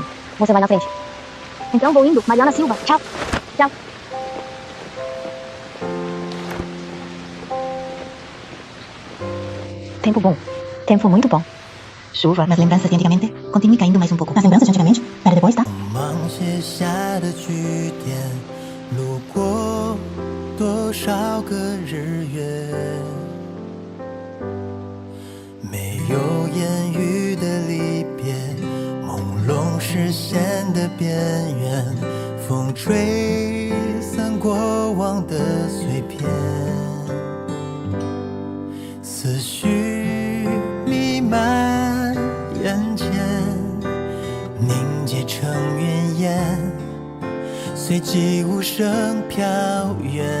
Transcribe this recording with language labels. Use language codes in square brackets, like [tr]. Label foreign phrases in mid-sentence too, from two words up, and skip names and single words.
[pt] Você vai na frente. Então vou indo. Mariana Silva. Tchau. Tchau. Tempo bom. Tempo muito bom. Chuva. Nas lembranças de antigamente, continue caindo mais um pouco. Nas lembranças de antigamente, pera depois, tá? [zh] 写下的句点，路过多少个日月，没有言语的离别，朦胧视线的边缘，风吹散过往的碎片，思绪弥漫眼前，凝结成云烟，随即无声飘远。